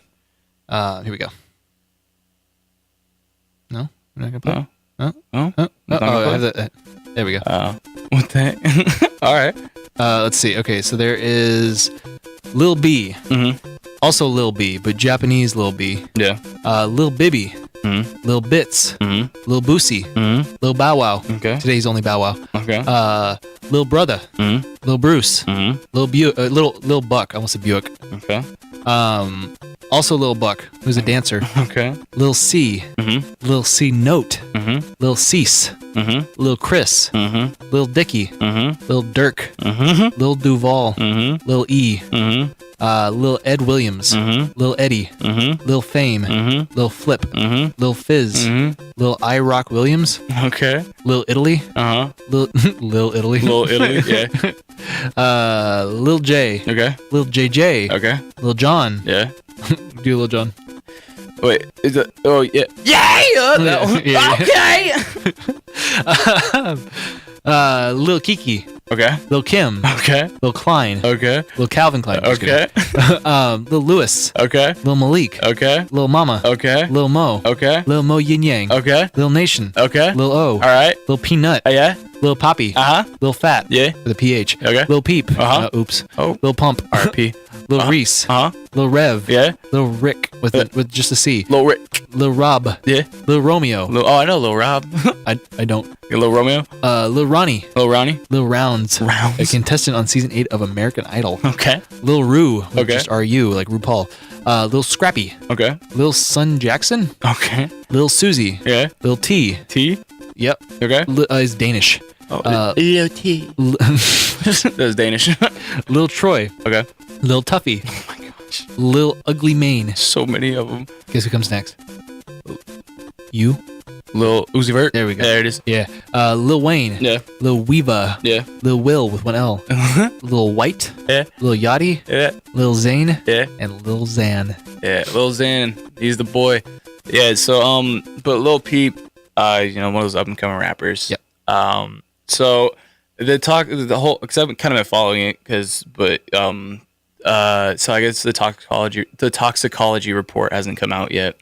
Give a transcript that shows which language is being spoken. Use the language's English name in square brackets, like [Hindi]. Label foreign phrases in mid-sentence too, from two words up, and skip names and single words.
[English] Here we go. No, we're not gonna play. Oh. I have that. There we go. What the heck? All right. Let's see. Okay, so there is Lil B. Mm-hmm. Also Lil B, but Japanese Lil B. Yeah. Lil Bibby. Mm-hmm. Lil Bits. Mm-hmm. Lil Boosie. Mm-hmm. Lil Bow Wow. Okay. Today's only Bow Wow. Okay. Lil Brother. Mm-hmm. Lil Bruce. Mm-hmm. Lil Buck. I almost said Buick. Okay. Also Lil Buck, who's a dancer. Okay. Lil C. Mm-hmm. Lil C Note. Mm-hmm. Lil Cease. Mm-hmm. Lil Chris. Mm-hmm. Lil Dicky. Mm-hmm. Lil Dirk. Mm-hmm. Lil Duval. Mm-hmm. Lil E. Mm-hmm. Lil Ed Williams. Mm-hmm. Lil Eddie. Mm-hmm. Lil Fame. Mm-hmm. Lil Flip. Mm-hmm. Lil Fizz. Mm-hmm. Lil I Rock Williams. Okay. Lil Italy. Uh-huh. Lil Italy. Lil Italy, yeah. Lil J. Okay. Lil JJ. Okay. Lil John. Yeah. Do Lil John. Wait, is it? Oh, yeah. Yay! That one. Yeah. Okay! Lil Kiki. Okay. Lil Kim. Okay. Lil Klein. Okay. Lil Calvin Klein. Just Okay. Lil Lewis. Okay. Lil Malik. Okay. Lil Mama. Okay. Lil Mo. Okay. Lil Mo Yin Yang. Okay. Lil Nation. Okay. Lil O. All right. Lil Peanut. Yeah. Lil Poppy. Uh-huh. Lil Fat. Yeah. With a PH. Okay. Lil Peep. Uh-huh. Oops. Oh. Lil Pump. RP. Lil Reese. Uh-huh. Lil Rev. Yeah. Lil Rick with just a C. Lil Rick. Lil Rob. Yeah. Lil Romeo. I know Lil Rob. I don't. Lil Romeo. Lil Ronnie. Lil Ronnie. Lil Rounds. A contestant on season 8 of American Idol. Okay. Lil Rue. Okay. Just R-U, like RuPaul. Lil Scrappy. Okay. Lil Sun Jackson. Okay. Lil Susie. Yeah. Lil T. T. Yep. Okay. He's Danish. Lil T. That was Danish. Lil Troy. Okay. Lil Tuffy. Oh my gosh. Lil Ugly Mane. So many of them. Guess who comes next? You. Lil Uzi Vert. There we go. There it is. Yeah. Lil Wayne. Yeah. Lil Weeva. Yeah. Lil Will with one L. Lil White. Yeah. Lil Yachty. Yeah. Lil Zane. Yeah. And Lil Xan. Yeah. Lil Xan. He's the boy. Yeah. So but Lil Peep, one of those up and coming rappers. Yep. So the whole, because I've kind of been following it, so I guess the toxicology report hasn't come out yet.